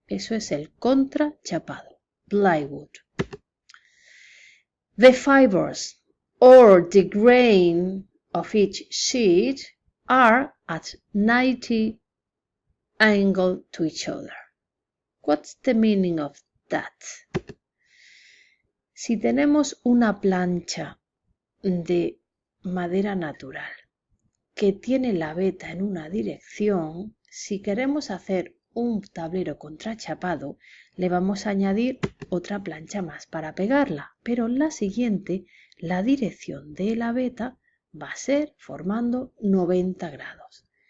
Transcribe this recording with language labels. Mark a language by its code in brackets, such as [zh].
[es] Eso es el contrachapado, plywood. [en] The fibers or the grain of each sheet are at 90 angle to each other. What's the meaning of that? [es] Si tenemos una plancha de madera natural que tiene la veta en una dirección, si queremos hacer un tablero contrachapado, le vamos a añadir otra plancha más para pegarla, pero en la siguiente la dirección de la veta va a ser formando 90 grados.